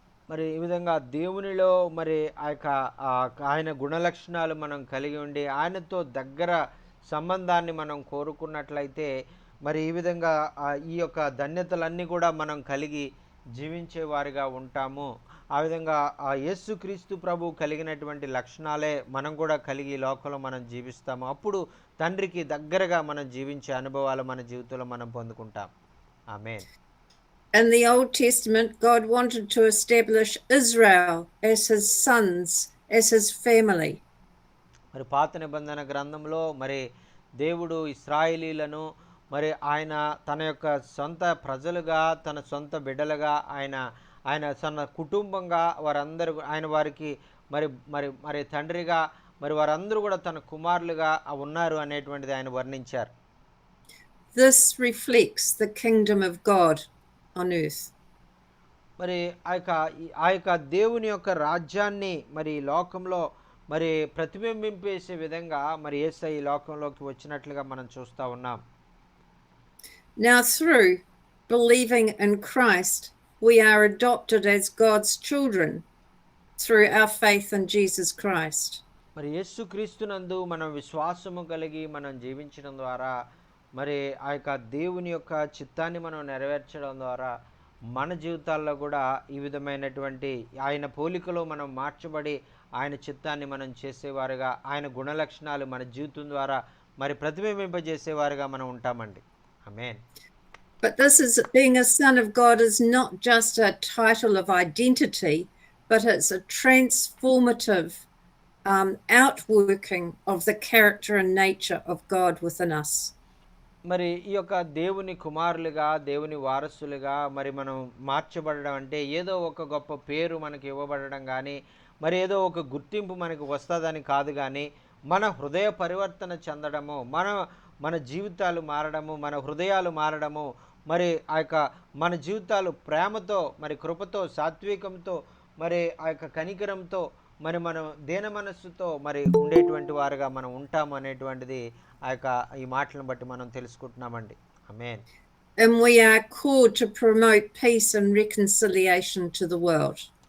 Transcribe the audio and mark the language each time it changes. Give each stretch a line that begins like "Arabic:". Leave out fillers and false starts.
Telugu: మరి ఈ విధంగా దేవునిలో మరి ఆయన గుణలక్షణాలు మనం కలిగి ఉండి ఆయనతో దగ్గర సంబంధాన్ని మనం కోరుకున్నట్లయితే మరి ఈ విధంగా ఈ యొక్క ధన్యతలన్నీ కూడా మనం కలిగి జీవించే వారిగా ఉంటాము. ఆ విధంగా ఆ యేసుక్రీస్తు ప్రభు కలిగినటువంటి లక్షణాలే మనం కూడా కలిగి లోకంలో మనం జీవిస్తాము. అప్పుడు తండ్రికి దగ్గరగా మనం జీవించే అనుభవాలు మన జీవితంలో మనం పొందుకుంటాం. ఆమేన్.
English: In the Old Testament, God wanted to establish Israel as his sons, as his family.
Telugu: మరి పాత నిబంధన గ్రంథంలో మరి దేవుడు ఇశ్రాయేలీలను మరి ఆయన తన యొక్క సొంత ప్రజలుగా, తన సొంత బిడ్డలుగా, ఆయన తన కుటుంబంగా వారందరూ ఆయన వారికి మరి తండ్రిగా మరి వారందరూ కూడా తన కుమారులుగా ఉన్నారు అనేటువంటిది ఆయన వర్ణించారు.
English: This reflects the kingdom of God on earth.
Telugu: మరి ఆ యొక్క దేవుని యొక్క రాజ్యాన్ని మరి లోకంలో మరి ప్రతిబింబింపేసే విధంగా మరి యేసయ్య ఈ లోకంలోకి వచ్చినట్లుగా మనం చూస్తూ ఉన్నాం.
English: Now through believing in Christ, we are adopted as God's children through our faith in Jesus Christ.
Telugu: మరి యేసుక్రీస్తునందు మనం విశ్వాసము కలిగి మనం జీవించడం ద్వారా మరి ఆ యొక్క దేవుని యొక్క చిత్తాన్ని మనం నెరవేర్చడం ద్వారా మన జీవితాల్లో కూడా ఈ విధమైనటువంటి ఆయన పోలికలో మనం మార్చబడి ఆయన చిత్తాన్ని మనం చేసేవారుగా, ఆయన గుణలక్షణాలు మన జీవితం ద్వారా మరి ప్రతిబింబింపజేసేవారుగా మనం ఉంటామండి. ఆమేన్.
English: But being a son of God is not just a title of identity, but it's a transformative outworking of the character and nature of God within us.
Telugu: మరి ఈ యొక్క దేవుని కుమారులుగా, దేవుని వారసులుగా మరి మనం మార్చబడడం అంటే ఏదో ఒక గొప్ప పేరు మనకి ఇవ్వబడడం కానీ, మరి ఏదో ఒక గుర్తింపు మనకు వస్తుందని కాదు, కానీ మన హృదయ పరివర్తన చెందడము, మన జీవితాలు మారడము, మన హృదయాలు మారడము, మరి ఆ యొక్క మన జీవితాలు ప్రేమతో, మరి కృపతో, సాత్వికంతో, మరి ఆ యొక్క కనికరంతో, మరి మనం దేన మనస్సుతో మరి ఉండేటువంటి వారుగా మనం ఉంటాము అనేటువంటిది ఈ మాటలను బట్టి మనం తెలుసుకుంటున్నామండి. ఆమేన్.
English: And we are called to promote peace and reconciliation to the world.